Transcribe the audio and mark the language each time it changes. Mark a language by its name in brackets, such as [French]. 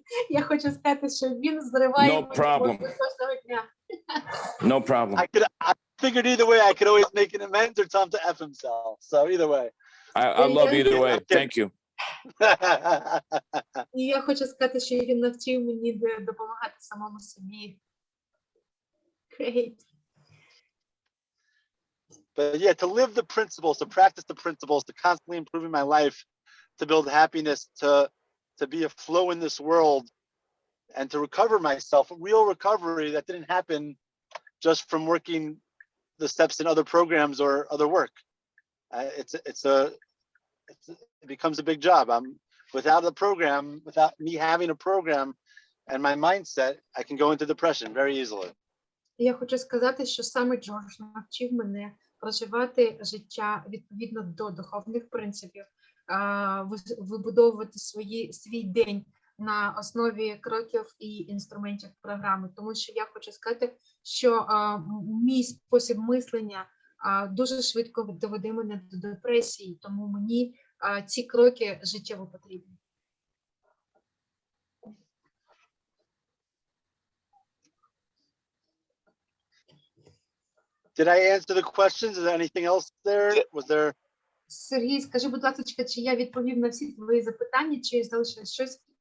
[Ukrainian] Я хочу сказати, що він зриває [English] No problem. [Ukrainian] кожного дня. [English] No problem. I figured either way I could always make an amends or tell him to F himself. So either way. I love either way. Thank you. [Ukrainian] І я хочу сказати, що він навчив мені допомагати самому собі. [English] Great. But yeah, to live the principles, to practice the principles, to constantly improving my life, to build happiness, to be a flow in this world, and to recover myself, a real recovery that didn't happen just from working the steps in other programs or other work. It becomes a big job. Without a program, without me having a program and my mindset, I can go into depression very easily. [Ukrainian] Я хочу сказати, що саме Джордж навчив мене проживати життя відповідно до духовних принципів, вибудовувати свій день на основі кроків і інструментів програми. Тому що я хочу сказати, що мій спосіб мислення дуже швидко доведе мене до депресії, тому мені ці кроки життєво потрібні. [English] Did I answer the questions? Is there anything else there? Was there? [Ukrainian] Сергій, скажи, будь ласка, чи я відповів на всі твої запитання, чи залишилось щось,